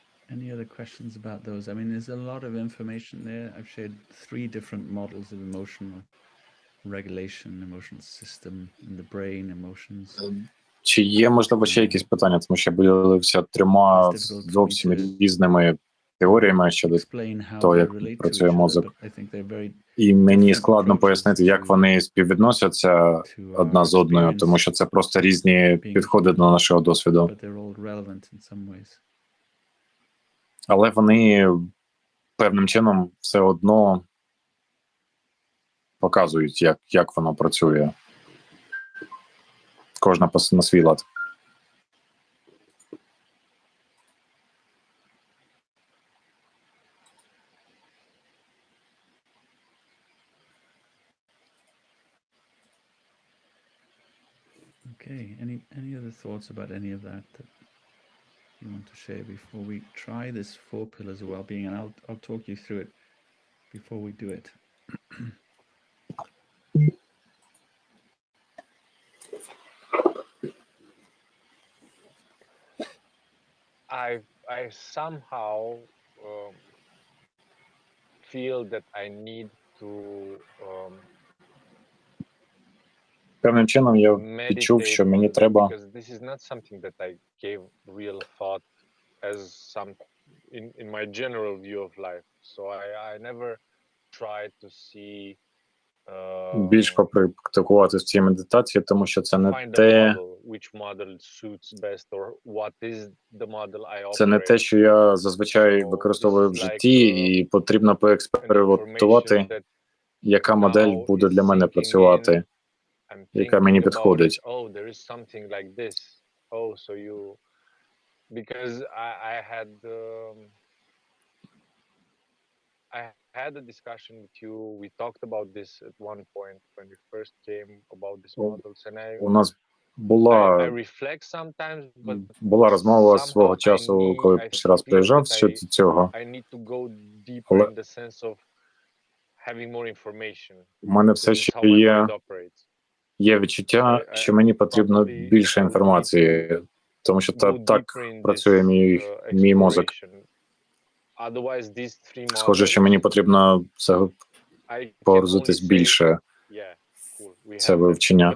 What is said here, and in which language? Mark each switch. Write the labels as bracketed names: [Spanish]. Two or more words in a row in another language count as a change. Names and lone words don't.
[English] Any other questions about those? I mean, there's a lot of information there. I've shared 3 different models of emotional regulation, emotional system in the brain, emotions. [Ukrainian] Чи є, можливо, ще якісь питання, тому що я поділився 3 зовсім різними теоріями щодо того, як працює мозок. І мені складно пояснити, як вони співвідносяться одна з одною, тому що це просто різні підходи до нашого досвіду. Але вони певним чином все одно показують, як воно працює. Кожна на свій лад. [English] Okay, any other thoughts about any of that you want to share before we try this 4 pillars of well-being, and I'll talk you through it before we do it. I somehow feel that I need to [Ukrainian] Певним чином я відчув, що мені треба [English] because this is not something that I gave real thought as some in my general view of life. So I never tried to see [Ukrainian] більш попрактикувати в цій медитації, тому що це не те, це не те, що я зазвичай використовую в житті, і потрібно поекспериментувати, яка модель буде для мене працювати, яка мені підходить. [English] I had a discussion with you. We talked about this at one point when we first came about these models, and [Ukrainian] у нас [English] I reflect sometimes, but [Ukrainian] була розмова свого часу, коли перший раз приїжджав щодо цього. [English] I need to go deeper in the sense of having more information. [Ukrainian] У мене все ще є відчуття, що мені потрібно більше інформації, тому що так працює мій мозок. Схоже, що мені потрібно погрузитись більше це вивчення.